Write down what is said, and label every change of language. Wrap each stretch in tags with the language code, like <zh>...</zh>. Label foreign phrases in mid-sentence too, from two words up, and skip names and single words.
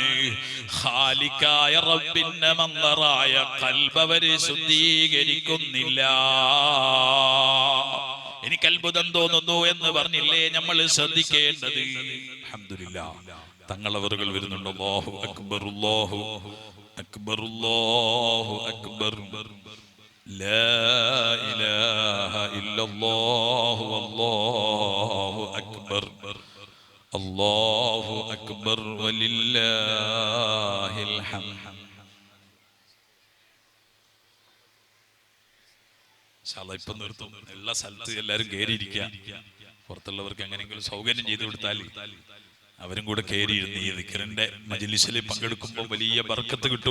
<ml>ഖാലിഖായ റബ്ബിന്റെ മന്ദറായ ഖൽബ് അവര് ശുദ്ധീകരിക്കുന്നില്ല. എനിക്ക് അത്ഭുതം തോന്നുന്നു എന്ന് പറഞ്ഞില്ലേ നമ്മൾ ശ്രദ്ധിക്കേണ്ടത്? അൽഹംദുലില്ലാഹ്, തങ്ങളവറുകൾ വരുന്നുണ്ട്.</ml> <ar>الله أكبر الله أكبر الله أكبر, لا إله إلا الله والله أكبر الله أكبر ولله الحمد.</ar> <ml>ഇപ്പൊ നിർത്തും. എല്ലാ സ്ഥലത്തും എല്ലാവരും കയറിയിരിക്കുക. പുറത്തുള്ളവർക്ക് എങ്ങനെയെങ്കിലും സൗകര്യം ചെയ്തു കൊടുത്താൽ അവരും കൂടെ കയറിയിരുന്ന് ഈ ദിക്റിന്റെ മജ്ലിസിൽ പങ്കെടുക്കുമ്പോൾ വലിയ ബർക്കത്ത് കിട്ടും.</ml>